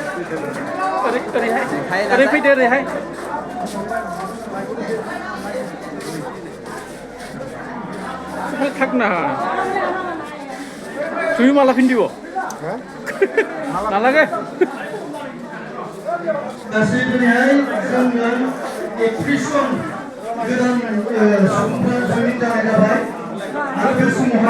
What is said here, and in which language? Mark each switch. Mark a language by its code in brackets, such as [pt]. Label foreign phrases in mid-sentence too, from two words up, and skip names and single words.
[brx] ओरै फैदो ओरैहाय थाक ना [as] তুমি মালা পিন্ধিব নালাগে [brx] गासैबोनिहाय जोङो 31 जन गोदान सुबुंफोर जयनिं जानाय जाबाय आरो बे समावहाय